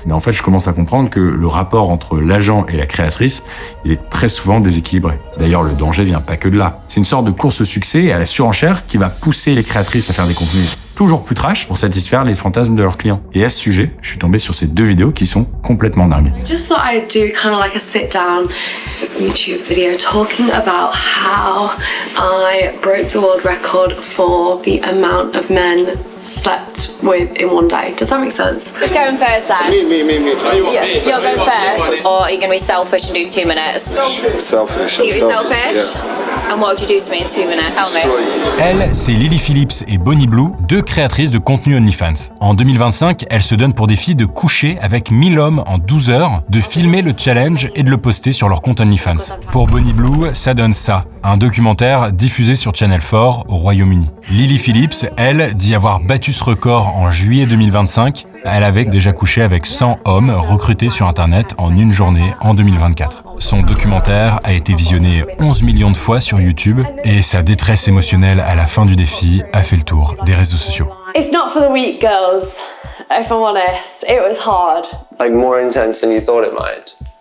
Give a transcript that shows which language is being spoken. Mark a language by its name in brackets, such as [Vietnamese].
[French] Mais en fait, je commence à comprendre que le rapport entre l'agent et la créatrice, il est très souvent déséquilibré. D'ailleurs, le danger vient pas que de là. C'est une sorte de course au succès à la surenchère qui va pousser les créatrices à faire des contenus toujours plus trash pour satisfaire les fantasmes de leurs clients. Et à ce sujet, je suis tombé sur ces 2 vidéos qui sont complètement dingues. [English] I just thought I'd do kind of like a sit-down YouTube video talking about how I broke the world record for the amount of men slept with in one day. Does that make sense? Who's going first then? Me. Yeah, you're going first? Or are you going to be selfish and do 2 minutes? Selfish. You be selfish? Yeah. And what would you do to me in 2 minutes? Tell me. [French] Elle, c'est Lily Phillips et Bonnie Blue, deux créatrices de contenu OnlyFans. En 2025, elles se donnent pour défi de coucher avec 1000 hommes en 12 heures, de filmer le challenge et de le poster sur leur compte OnlyFans. Pour Bonnie Blue, ça donne ça, un documentaire diffusé sur Channel 4 au Royaume-Uni. Lily Phillips, elle, dit avoir battu ce record en juillet 2025. Elle avait déjà couché avec 100 hommes recrutés sur Internet en une journée en 2024. Son documentaire a été visionné 11 millions de fois sur YouTube et sa détresse émotionnelle à la fin du défi a fait le tour des réseaux sociaux. [English] It's not for the weak, girls. If I'm honest, it was hard. Like more intense than you thought it might.